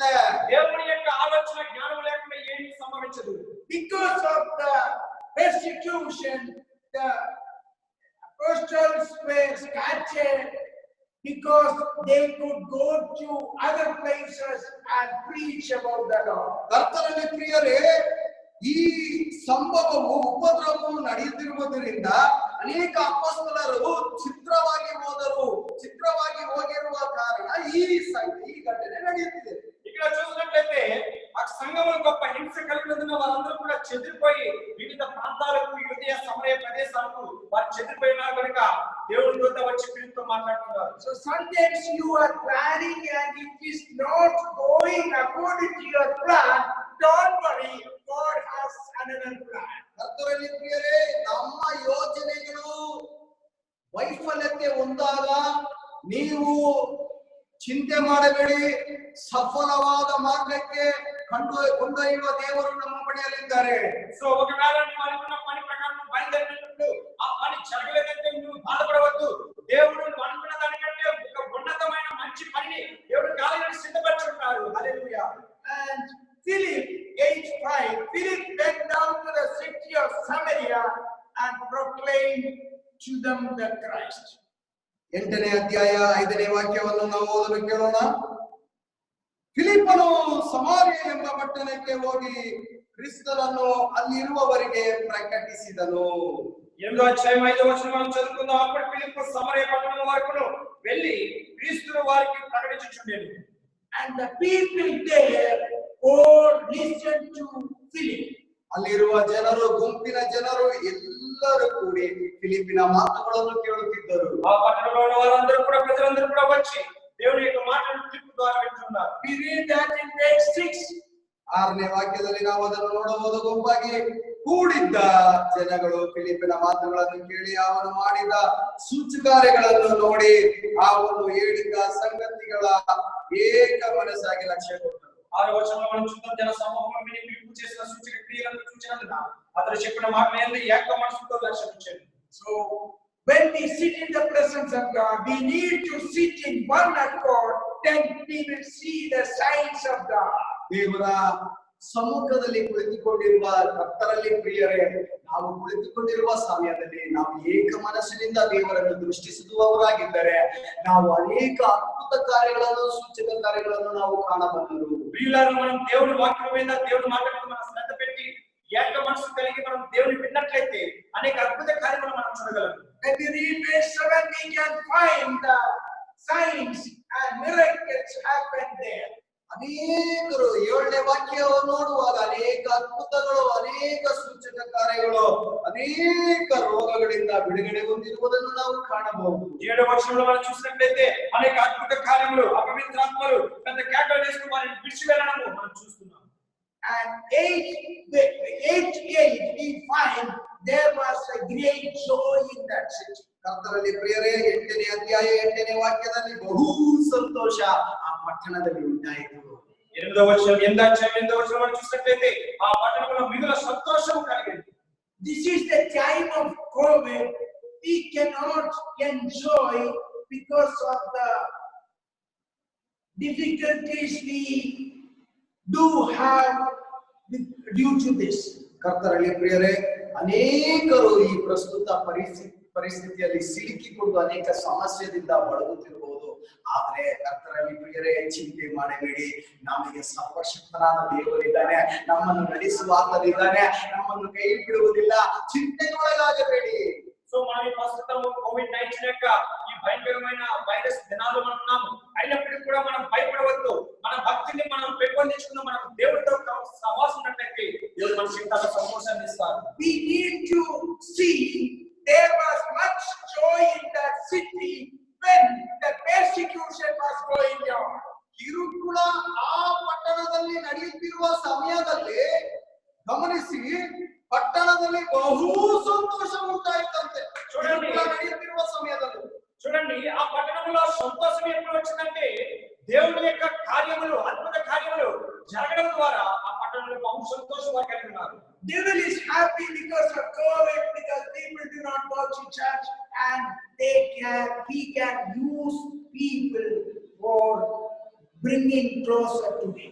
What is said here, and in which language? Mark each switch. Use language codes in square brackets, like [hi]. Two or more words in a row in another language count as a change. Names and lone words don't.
[te] దేవుని యొక్క ఆలోచన జ్ఞానం లేకుండా ఏమీ సంభవించదు. [en] Because of the persecution, the apostles were scattered because they could go to other places and preach about the Lord. [kn] ಕರ್ತನಲ್ಲಿ ಪ್ರಿಯರೇ, ಈ ಸಂಭವವು ಉಪದ್ರವವು ನಡೆಯುತ್ತಿರುವುದರಿಂದ ಅನೇಕ ಅಪೊಸ್ತಲರು ಚಿತ್ರವಾಗಿ ಹೋಗಿರುವ ಕಾರಣ ಈ ಘಟನೆ ನಡೆಯುತ್ತಿದೆ. [te] ఇక్కడ చూసినట్లయితే ఆ సంఘములో గొప్ప హింస కలిగినందున వారందరూ కూడా చెదిరిపోయి వివిధ ప్రాంతాలకు, యూదయ సమరయ ప్రదేశాలకు వారు చెదిరిపోయినారు కనుక దేవుని దూత వచ్చి ఫిలిప్పుతో మాట్లాడుతున్నారు. [en] So sometimes you are planning and it is not going according to your plan. Don't worry, God has another plan. [kn] ಕರ್ತನಲ್ಲಿ ಪ್ರಿಯರೇ, ನಮ್ಮ ಯೋಜನೆಗಳು ವೈಫಲ್ಯತೆ ಹೊಂದಾಗ ನೀವು ಚಿಂತೆ ಮಾಡಬೇಡಿ. ಸಫಲವಾದ ಮಾರ್ಗಕ್ಕೆ ಕೊಂಡೊಯ್ಯುವ ದೇವರು ನಮ್ಮ ಬಳಿಯಲ್ಲಿದ್ದಾರೆ. [te] సో ఒకవేళ నీవు అనుకున్న పని ప్రకారం బయలుదేరినప్పుడు ఆ పని జరగలేదంటే నువ్వు బాధపడవద్దు. దేవుడు నువ్వు అనుకున్న దానికంటే ఒక ఉన్నతమైన మంచి పనిని దేవుడు కాలంలో సిద్ధపరచుకున్నారు. హల్లెలూయా. [en] And Philip, 8:5, Philip went down to the city of Samaria and proclaimed to the them the Christ. [kn] 8ನೇ ಅಧ್ಯಾಯ 5ನೇ ವಾಕ್ಯವನ್ನು ನಾವು ಓದಲು ಕೇಳೋಣ. ಫಿಲಿಪ್ಪನು ಸಮಾರ್ಯ ಎಂಬ ಪಟ್ಟಣಕ್ಕೆ ಹೋಗಿ ಕ್ರಿಸ್ತನನ್ನು ಅಲ್ಲಿರುವವರಿಗೆ ಪ್ರಕಟಿಸಿದನು. [te] 8వ అధ్యాయం 5వ వచనం మనం చదువుకుందాం. అప్పుడు ఫిలిప్పు సమరయ పట్టణం వరకును వెళ్ళి క్రీస్తును వారికి ప్రకటించుచుండెను. [en] And the people there all listened to Philip. [kn] ಅಲ್ಲಿರುವ ಜನರು, ಗುಂಪಿನ ಜನರು ಎಲ್ಲರೂ ಕೂಡಿ ಫಿಲಿಪ್ಪಿನ ಮಾತುಗಳನ್ನು ಕೇಳುತ್ತಿದ್ದರು. [te] ఆ పట్టణంలో ఉన్న వారందరూ కూడా, ప్రజలందరూ కూడా వచ్చి దేవుని యొక్క మాటలను ఫిలిప్పు ద్వారా వింటున్నారు. [en] We read that in verse 6. [kn] 6ನೇ ವಾಕ್ಯದಲ್ಲಿ ನಾವು ಅದನ್ನು ನೋಡಬಹುದು. ಗುಂಪಾಗಿ ಕೂಡಿದ್ದ ಜನಗಳು ಫಿಲಿಪ್ಪಿನ ಮಾತುಗಳನ್ನು ಕೇಳಿ ಅವನು ಮಾಡಿದ ಸೂಚಕಾರ್ಯಗಳನ್ನು ನೋಡಿ ಅವನು ಹೇಳಿದ ಸಂಗತಿಗಳ ಏಕ ಮನಸ್ಸಾಗಿ ಲಕ್ಷ್ಯ ಕೊಟ್ಟರು. [te] 6వ వచనంలో మనం చూద్దాం. జన సమూహం విని ఫిలిప్పు చేసిన సూచక క్రియలను చూచినందున అతడు చెప్పిన మాటలందు ఏక మనసుతో లక్ష్యం ఇచ్చాడు. [en] So when we sit in the presence of God, we need to sit in one accord, then we will see the signs of God. [kn] ದೇವರ ಸಮ್ಮುಖದಲ್ಲಿ ಕುಳಿತುಕೊಂಡಿರುವ ಕರ್ತರಲ್ಲಿ ಪ್ರಿಯರೇ, ನಾವು ಕುಳಿತುಕೊಂಡಿರುವ ಸಮಯದಲ್ಲಿ ನಾವು ಏಕ ಮನಸ್ಸಿನಿಂದ ದೇವರನ್ನು ದೃಷ್ಟಿಸುವವರಾಗಿದ್ದರೆ ನಾವು ಅನೇಕ ಅದ್ಭುತ ಕಾರ್ಯಗಳನ್ನು, ಸೂಚಕ ಕಾರ್ಯಗಳನ್ನು ನಾವು ಕಾಣಬಲ್ಲರು. [te] ప్రియులారా, మనం దేవుని వాక్యం మీద, దేవుని మాట మీద మనం శ్రద్ధ పెట్టి ఏక మనసు కలిగి మనం దేవుని విన్నట్లయితే అనేక అద్భుత కార్యములు మనం చూడగలం. [en] When we read verse 7, we can find the signs and miracles happen there. [kn] ಅನೇಕರು 7ನೇ ವಾಕ್ಯವನ್ನು ನೋಡುವಾಗ ಅನೇಕ ಅದ್ಭುತಗಳು, ಅನೇಕ ಸೂಚಕ ಕಾರ್ಯಗಳು, ಅನೇಕ ರೋಗಗಳಿಂದ ಬಿಡುಗಡೆ ಹೊಂದಿರುವುದನ್ನು ನಾವು ಕಾಣಬಹುದು. [te] 7వ వచనంలో మనం చూసినట్లయితే అనేక అద్భుత కార్యములు, అపవిత్రాత్మలు పెద్ద కేకలు వేసుకుని వారిని విడిచి వెళ్ళడము మనం చూస్తున్నాం. [en] And 8 we find there was a great joy in that city. [kn] ಕರ್ತರಲ್ಲಿ ಪ್ರಿಯರೇ, 8ನೇ ಅಧ್ಯಾಯ 8ನೇ ವಾಕ್ಯದಲ್ಲಿ ಬಹು ಸಂತೋಷ ಆ ಪಟ್ಟಣದಲ್ಲಿ ಉಂಟಾಯಿತು. [te] 8వ వచనం 8వ వచనం మనం చూసినట్లయితే ఆ పట్టణంలో మిగుల సంతోషం కలిగింది. [en] This is the time of COVID. We cannot enjoy because of the difficulties we do have due to this. [kn] ಕರ್ತರಲ್ಲಿ ಪ್ರಿಯರೇ, ಅನೇಕರು ಈ ಪ್ರಸ್ತುತ ಪರಿಸ್ಥಿತಿಯಲ್ಲಿ ಸಿಲುಕಿಕೊಂಡು ಅನೇಕ ಸಮಸ್ಯೆಯಿಂದ ಬಳಲುತ್ತಿರಬಹುದು. ಆದ್ರೆ ಕರ್ತರಲ್ಲಿ ಪ್ರಿಯರೇ, ಚಿಂತೆ ಮಾಡಬೇಡಿ. ನಮಗೆ ಸರ್ವಶಕ್ತನಾದ ದೇವರಿದ್ದಾನೆ, ನಮ್ಮನ್ನು ನಡೆಸುವಾತನಿದ್ದಾನೆ, ನಮ್ಮನ್ನು ಕೈ ಬಿಡುವುದಿಲ್ಲ. ಚಿಂತೆಗೊಳಗಾಗಬೇಡಿ. [te] సో మనం ఈ ప్రస్తుతం కోవిడ్-19 యొక్క ఈ భయంకరమైన వైరస్ దినాల్లో మనం ఉన్నాము. అయినప్పటికీ కూడా మనం భయపడవద్దు. మన భక్తిని మనం పెంపొందించుకున్న మనం దేవుడితో సహవాసం ఉన్నట్లయితే దేవుడు మనకి ఇంత సంతోషాన్ని ఇస్తారు. [en] We need to see there was much joy in that city when the persecution was going on. [kn] ಕಿರುಕುಳ ಆ ಪಟ್ಟಣದಲ್ಲಿ ನಡೆಯುತ್ತಿರುವ ಸಮಯದಲ್ಲಿ ಗಮನಿಸಿ, ಪಟ್ಟಣದಲ್ಲಿ ಬಹು ಸಂತೋಷ ಉಂಟಾಯಿತಂತೆ. [te] చూడండి, [kn] ನಡೆಯುತ್ತಿರುವ ಸಮಯದಲ್ಲಿ [te] చూడండి, ఆ పట్టణంలో సంతోషం ఎప్పుడు వచ్చిందంటే దేవుని యొక్క కార్యములు, అద్భుత కార్యములు జరగడం ద్వారా ఆ పట్టణంలో బహు సంతోషం వారు కలిగి ఉన్నారు. [en] Devil is happy because of COVID, because people do not go to church, and he can use people for bringing closer to him.